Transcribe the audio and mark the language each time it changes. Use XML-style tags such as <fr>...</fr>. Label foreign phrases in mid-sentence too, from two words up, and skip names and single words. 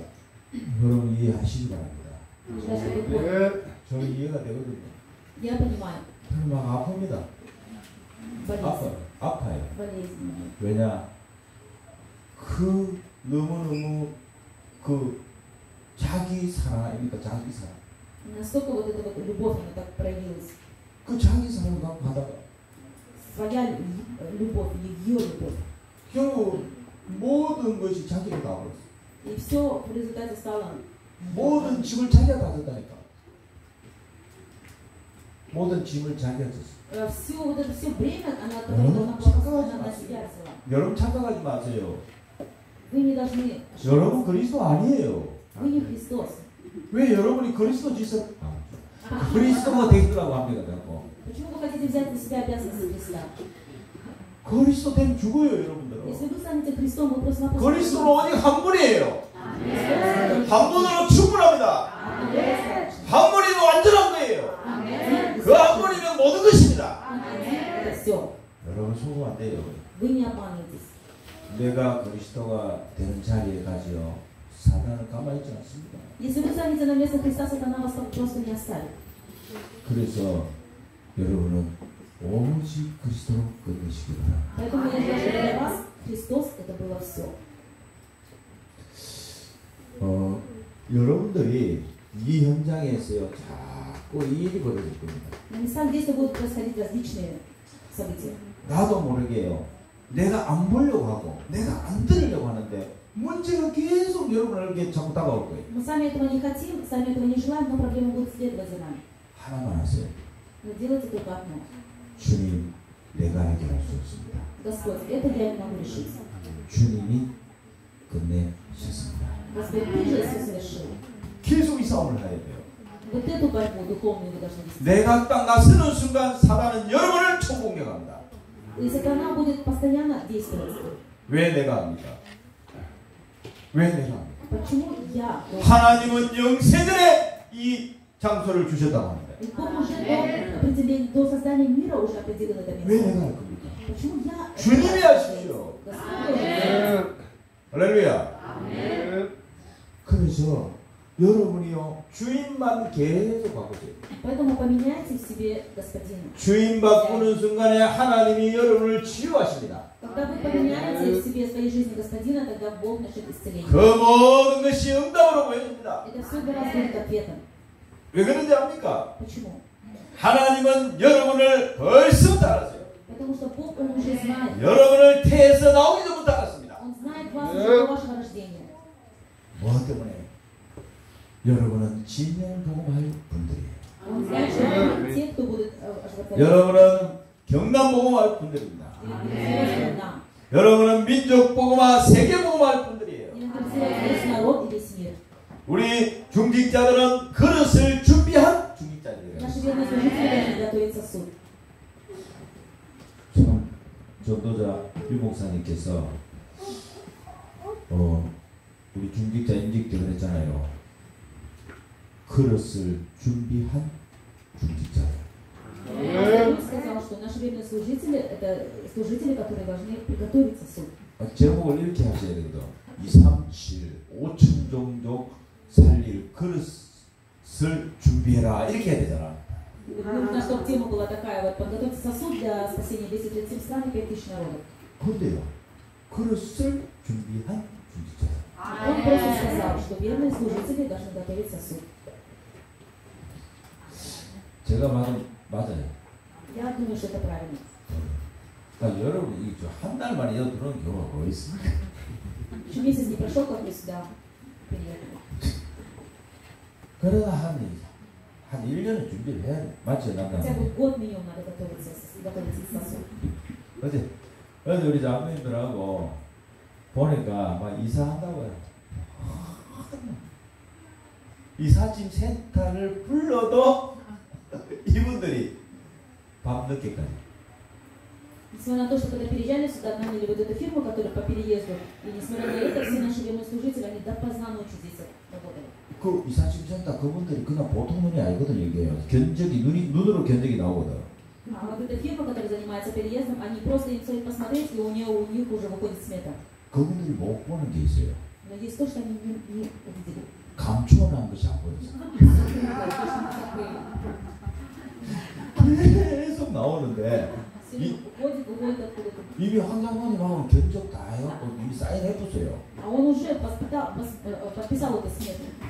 <ko>여러분 이해하시기 바랍니다. 저는 이해가 되거든요.</ko> <ru>Я понимаю.</ru> <ko>저는 막 아픕니다. 아파요.</ko> <ru>Болезненно.</ru> <ko>왜냐? 그 너무너무 그 자기 사랑입니까? 자기 사랑.</ko> <ru>Настолько вот эта вот любовь, она так проявилась.</ru> <ko>그 자기 사랑을 막 받아가.</ko> <ru>Своя любовь, ее любовь.</ru> <ko>결국 모든 것이 자기로 다 버렸어.</ko> <ru>И все в результате стало.</ru> <ko>모든 짐을 자기가 다 졌다니까. 모든 짐을 자기가 졌어.</ko> <ru>Все вот это все время она на себя взяла.</ru> <ko>여러분 착각하지 마세요.</ko> <ru>Вы не должны.</ru> <ko>여러분 그리스도 아니에요.</ko> <ru>Вы не Христос.</ru> <ko>왜 여러분이 그리스도 짓을 그리스도가 되시라고 합니다.</ko> <ru>Почему вы хотите взять на себя обязанности Христа?</ru> <ko>그리스도 되면 죽어요, 여러분들.</ko> <ru>Если вы станете Христом, вы просто-напросто.</ru> <ko>그리스도는 오직 한 분이에요. 한 분으로 충분합니다. 한 분이면 완전한 거예요. 그 한 분이면 모든 것입니다.</ko> <ru>Это все.</ru> <ko>여러분 속으면 안 돼요.</ko> <ru>Вы не обманываетесь.</ru> <ko>내가 그리스도가 되는 자리에 가지요. 사단은 가만히 있지 않습니다.</ko> <ru>Если вы станете на место Христа, сатана вас просто не оставит.</ru> <ko>그래서 여러분은 오직 그리스도로 끝내시기 바랍니다.</ko> <ru>Поэтому я говорю, что для вас Христос это было все.</ru> <ko>여러분들이 이 현장에서요 자꾸 이 일이 벌어질 겁니다.</ko> <ru>На местах действия будут происходить различные события.</ru> <ko>나도 모르게요. 내가 안 보려고 하고 내가 안 들으려고 하는데 문제가 계속 여러분에게 자꾸 다가올 거예요.</ko> <ru>Мы сами этого не хотим, сами этого не желаем, но проблемы будут следовать за нами.</ru> <ko>하나만 하세요.</ko> <ru>Но делайте только одно.</ru> <ko>주님, 내가 해결할 수 없습니다.</ko> <ru>Господь, это я не могу решить.</ru> <ko>주님이 끝내셨습니다.</ko> <ru>Господь, Ты же все совершил.</ru> <ko>계속 이 싸움을 해야 돼요.</ko> <ru>Вот эту борьбу духовную вы должны вести.</ru> <ko>내가 딱 나서는 순간 사단은 여러분을 총공격합니다.</ko> <ru>И сатана будет постоянно действовать.</ru> <ko>왜 내가 합니까? 왜 내가 합니까?</ko> <ru>Почему я?</ru> <ko>하나님은 영세전에 이 장소를 주셨다고 합니다.</ko> <ru>И Бог уже до создания мира уже определил это</ru> <ko>왜</ko> <ru>место.</ru> <ko>내가 할 겁니까?</ko> <ru>Почему я?</ru> <ko>주님이 하십시오.</ko> <ru>Господь.</ru> <ko>할렐루야. 그래서 여러분이요 주인만 계속 바꾸세요.</ko> <ru>Поэтому поменяйте в себе господина.</ru> <ko>주인 바꾸는 순간에 하나님이 여러분을 치유하십니다.</ko> <ru>Когда вы поменяете в себе своей жизни господина, тогда Бог начнет исцеление.</ru> <ko>그 모든 것이 응답으로 보여집니다.</ko> <ru>Это все для вас будет ответом.</ru> <ko>왜 그런지 압니까?</ko> <ru>Почему?</ru> <ko>하나님은 여러분을 벌써부터 알았어요.</ko> <ru>Потому что Бог, Он уже знает.</ru> <ko>여러분을 태에서 나오기 전부터 알았습니다.</ko> <ru>Он знает вас до вашего рождения.</ru> <ko>뭐 때문에? 여러분은 진리를 복음할 분들이에요.</ko> <ru>Он знает, что те, кто будут оживотворять.</ru> <ko>여러분은 경남 복음할 분들입니다. 여러분은 민족 복음화, 세계 복음할 분들이에요. 우리 중직자들은 그릇을 준비한 중직자들이에요. 참 전도자 유 목사님께서 우리 중직자 임직들을 했잖아요. 그릇을 준비한 중직자들.</ko> <ru>сказал, что наши верные служители это служители, которые должны приготовиться суд.</ru> <ko>제목을 이렇게 하셔야 되거든. 237 5천 종족 살릴 그릇을 준비해라 이렇게 해야 되잖아.</ko> <ru>Нужно, чтобы тема была такая вот: подготовьте сосуд для спасения 237 стран и 5000 народов.</ru> <ko>근데요, 그릇을 준비한 중직자.</ko> <ru>Он просто сказал, что верные служители должны готовить сосуд.</ru> <ko>제가 맞아요.</ko> <ru>Я думаю, что это правильно.</ru> <ko>여러분 이게 한 달 만에 여기 들어오는 경우가 거의 있습니다.</ko> <ru>Еще месяц не прошел, как вы сюда приехали.</ru> <ko>그러다 한 1년은 준비를 해야 돼. 맞죠, 남자?</ko> <ru>Хотя бы год минимум надо готовиться сосуд.</ru> <ko>어제 우리 자매님들하고 보니까 막 이사한다고요. 이사짐 센터를 불러도 이분들이 밤늦게까지.</ko> <ru>Несмотря на то, что когда переезжали сюда, наняли вот эту фирму, которая по переезду, и несмотря на это, все наши верные служители, они допоздна ночью здесь работали.</ru> <ko>그 이사짐 센터 그분들이 그냥 보통 눈이 아니거든요. 이게 견적이 눈으로 견적이 나오거든.</ko> <ru>А вот эта фирма, которая занимается переездом, они просто им стоит посмотреть, и у них уже выходит смета.</ru> <ko>그분들이 못 보는 게 있어요.</ko> <ru>Но есть то, что они не увидели.</ru> <ko>감추어놓은 것이 안 보였어. 계속 나오는데 이미 황장관님하고 견적 다 해갖고 이미 사인해줬어요.</ko> <ru>А он уже подписал эту смету.</ru>